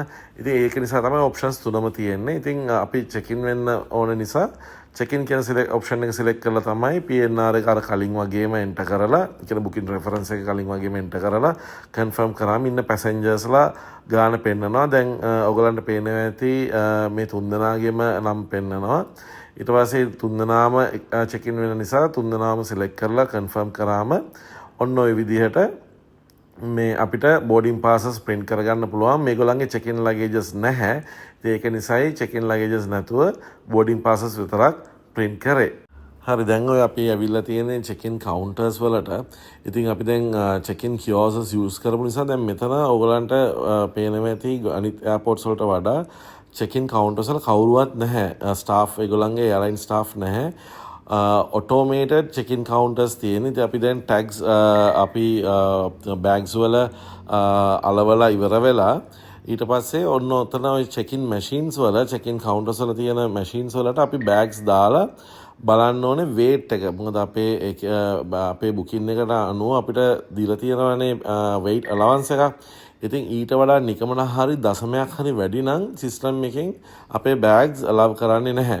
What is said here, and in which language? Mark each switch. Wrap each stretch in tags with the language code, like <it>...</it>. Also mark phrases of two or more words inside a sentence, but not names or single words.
<si>ඉතින් ඒක නිසා තමයි ඔප්ෂන්ස් තුනම තියෙන්නේ. ඉතින් අපි</si> <en>check in</en> <si>වෙන්න ඕන නිසා</si> <en>check in</en> <si>කියන ඔප්ෂන් එක සිලෙක්ට් කරලා තමයි PNR එක අර කලින් වගේම එන්ටර් කරලා කියන</si> <en>booking reference</en> <si>එක කලින් වගේම එන්ටර් කරලා කන්ෆර්ම් කරාම ඉන්න පැසෙන්ජර්ස්ලා ගාන පෙන්නනවා. දැන් ඔයගලන්ට පේනවා ඇති මේ 3 දෙනාගේම නම් පෙන්නනවා. ඊට පස්සේ 3 දෙනාම</si> <en>check in</en> <si>වෙන නිසා 3 දෙනාම සිලෙක්ට් කරලා කන්ෆර්ම් කරාම ඔන්න ඔය විදිහට මේ අපිට</si> <en>boarding passes</en> <si>print කරගන්න පුළුවන්. මේගොල්ලන්ගේ</si> <en>check in luggages</en> <si>නැහැ. ඒක නිසායි</si> <en>check in luggages</en> <si>නැතුව</si> <en>boarding passes</en> <si>විතරක් print කරේ. හරි දැන් ඔය අපි ඇවිල්ලා තියෙන්නේ</si> <en>check in counters</en> <si>වලට. ඉතින් අපි දැන්</si> <en>check in kiosks use</en> <si>කරපු නිසා දැන් මෙතන ඔයගලන්ට පේනවා ඇති අනිත් airports වලට වඩා</si> <en>check in counters</en> <si>වල කවුරුවත් නැහැ. staff ඒගොල්ලන්ගේ</si> <en>airline staff</en> <si>නැහැ.</si> <en>automated check-in counters තියෙන.</en> <si>ඉතින් අපි දැන් tags අපි bags වල අලවලා ඉවර වෙලා ඊට පස්සේ ඔන්න ඔතන ওই</si> <en>check-in machines</en> <si>වල</si> <en>check-in counters</en> <si>වල තියෙන machines වලට අපි bags දාලා බලන්න ඕනේ වේට් එක. මොකද අපේ බුකින් එකට අනුව අපිට දීලා තියෙනවානේ</si> <en>weight allowance</en> <si>එකක්. ඉතින් ඊට වඩා නිකමන හරි දශමයක් හරි වැඩි නම් සිස්ටම් එකෙන් අපේ බෑග්ස් allow කරන්නේ නැහැ.</si>